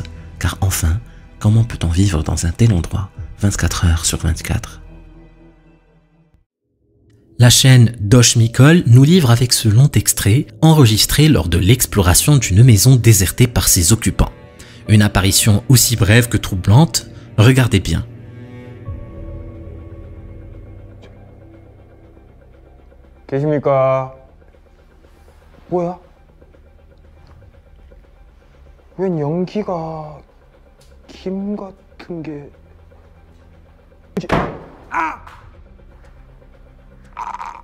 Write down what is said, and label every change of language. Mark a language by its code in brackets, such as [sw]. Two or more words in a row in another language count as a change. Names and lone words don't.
[fr] Car enfin, comment peut-on vivre dans un tel endroit 24 heures sur 24? La chaîne Dosh Mikol nous livre avec ce long extrait enregistré lors de l'exploration d'une maison désertée par ses occupants. Une apparition aussi brève que troublante, regardez bien. [ko] 계십니까? 뭐야? 웬 연기가 김 같은 게... 아! 아!